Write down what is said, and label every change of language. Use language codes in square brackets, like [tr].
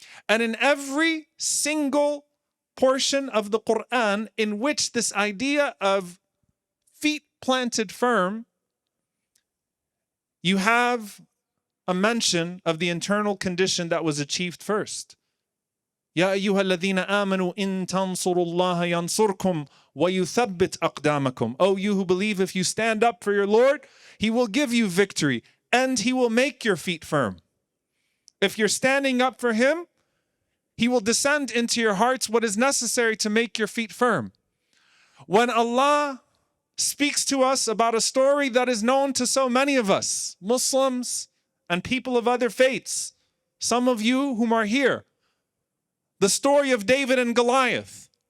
[en] And in every single portion of the Quran in which this idea of feet planted firm, you have a mention of the internal condition that was achieved first. [ar] يا أيها الذين آمنوا إن تنصروا الله ينصركم ويثبت أقدامكم. [en] O you who believe, if you stand up for your Lord, He will give you victory and He will make your feet firm. If you're standing up for Him, He will descend into your hearts what is necessary to make your feet firm. When Allah speaks to us about a story that is known to so many of us, Muslims and people of other faiths, some of you whom are here, the story of David and Goliath.